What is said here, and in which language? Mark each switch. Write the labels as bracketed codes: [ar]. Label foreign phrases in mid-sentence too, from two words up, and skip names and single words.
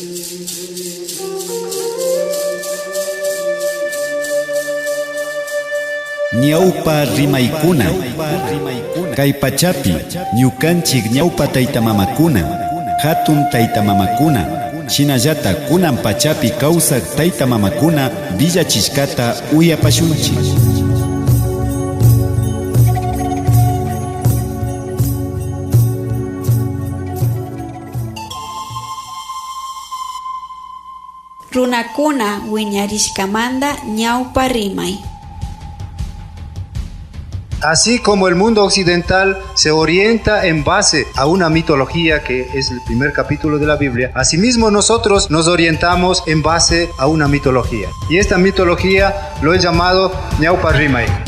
[qu] Ñawpa rimaykuna kay pachapi ñukanchik ñawpa taytamamakuna hatun taytamamakuna shinallata kunan pachapi kawsaq taytamamakuna villachishkata uyapashunchik. Runakuna wiñarishkamanta ñawpa rimay. [es] Así como el mundo occidental se orienta en base a una mitología que es el primer capítulo de la Biblia, asimismo nosotros nos orientamos en base a una mitología. Y esta mitología lo he llamado Ñawpa Rimay.